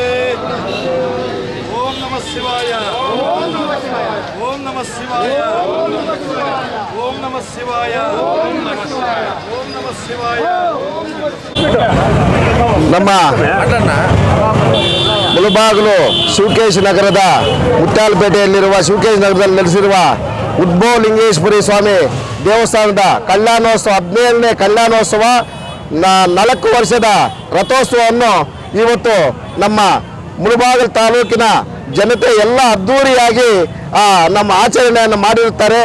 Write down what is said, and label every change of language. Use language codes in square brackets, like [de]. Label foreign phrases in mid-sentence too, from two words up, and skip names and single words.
[sa] ओम नमः शिवाय ओम नमः शिवाय ओम नमः शिवाय ओम नमः शिवाय [kn] ನಮ್ಮ ಮುಳಬಾಗಿಲು ಶಿವಕೇಶ್ ನಗರದ ಮುತ್ಯಾಲಪೇಟೆಯಲ್ಲಿರುವ ಶಿವಕೇಶ್ ನಗರದಲ್ಲಿ ನೆಲೆಸಿರುವ ಉದ್ಭವ ಲಿಂಗೇಶ್ವರಿ ಸ್ವಾಮಿ ದೇವಸ್ಥಾನದ ಕಲ್ಯಾಣೋತ್ಸವ 17ನೇ ಕಲ್ಯಾಣೋತ್ಸವ 4 ವರ್ಷದ ರಥೋತ್ಸವವನ್ನು ಇವತ್ತು ನಮ್ಮ ಮುಳಬಾಗಿಲು ತಾಲೂಕಿನ ಜನತೆ ಎಲ್ಲ ಅದ್ದೂರಿಯಾಗಿ ನಮ್ಮ ಆಚರಣೆಯನ್ನು ಮಾಡಿರುತ್ತಾರೆ.